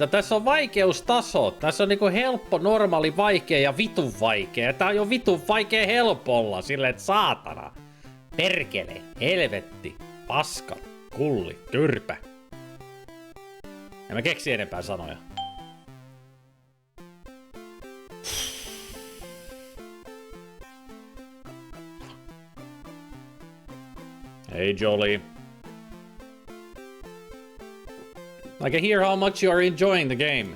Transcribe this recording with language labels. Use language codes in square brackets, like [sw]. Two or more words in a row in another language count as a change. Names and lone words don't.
[fi] Tässä on vaikeustasot. Tässä on niinku helppo, normaali, vaikea ja vitun vaikea. Tää on jo vitun vaikea helpolla. Silleen, et saatana. Perkele, helvetti, paska, kulli, kyrpä. En mä keksi enempää sanoja. [en] Hey, Jolie. I can hear how much you are enjoying the game.